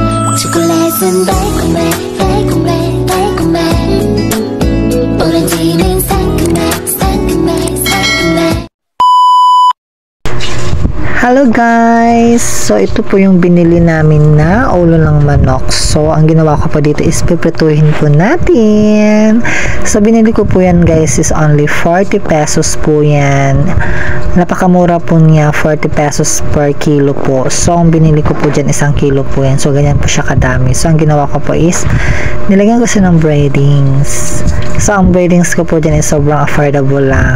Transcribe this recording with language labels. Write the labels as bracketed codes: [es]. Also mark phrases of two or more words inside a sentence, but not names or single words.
[ko] 초콜릿은 달콤해 달콤해 달콤해 오렌지는 상큼해 상큼해 상큼해. [en] Hello guys! [tl] So ito po yung binili namin na ulo ng manok. So ang ginawa ko po dito is piprituhin po natin. So binili ko po yan guys [en] is only 40 pesos [tl] po yan. Napakamura po niya, 40 pesos [en] per kilo [tl] po. So ang binili ko po dyan isang kilo po yan. So ganyan po siya kadami. So ang ginawa ko po is nilagyan ko siya ng breadings. So ang breadings ko po dyan is sobrang affordable lang.